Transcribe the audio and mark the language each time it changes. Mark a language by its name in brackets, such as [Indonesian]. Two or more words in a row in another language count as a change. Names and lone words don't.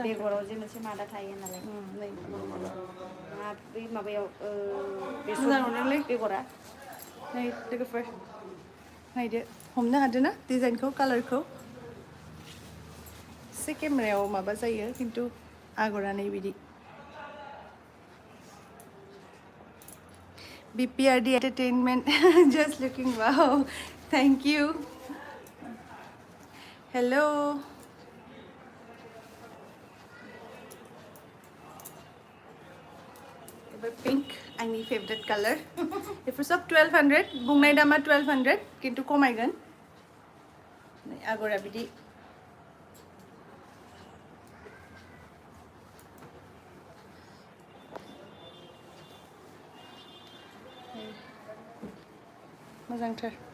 [Bodo] बेगराव जे मोनसे मादा थायो नालाय बै माबायाव मोजां नुदोंलै बेगरा नै लोगोफोर नायदो हमनो हादों ना डिजाइनखौ कालारखौ एसे केमेरायाव माबा जायो खिन्थु आगरा नै बिदि BPRD Entertainment [English] just looking wow thank you hello [Bodo] pink आंनि फेभरेट कालार बेफोर सब 1200 बुंनाय दामा 1200 खिन्थु खमायगोन आगरा बिदि मोजांथार